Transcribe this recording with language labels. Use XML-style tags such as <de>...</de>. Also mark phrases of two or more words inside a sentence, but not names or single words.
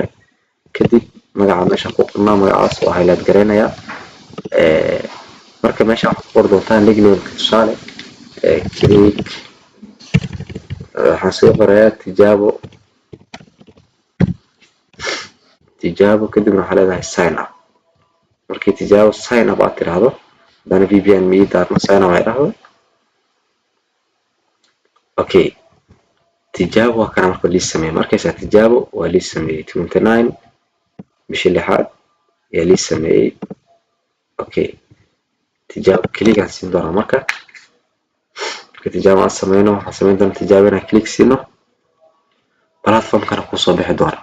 <so>kadib magaca meesha ku qornaa magacaas waa highlight gareynayaa. marka meesha waxaad ku qori doontaa nickname tusaale click waxaan soo qorayaa tijaabo kadibna waxaa leedahay</so> <en>sign up.</en> <so>markii tijaabo</so> <en>sign up</en> <so>aad tiraahdo hadana VPN mii daarno</so> <en>sign up</en> <so>ay dhahdo. okay tijaabo waa kana marka lii sameeyay markaysa tijaabo waa lii sameeyay 29 bishii 6aad ayaa lii sameeyay. okay tijaabo click aan siin doonaa marka tijaabo aan sameyno waxaan sameyn doonaa tijaabo inaan click siino platformkana ku soo bixi doona.</so>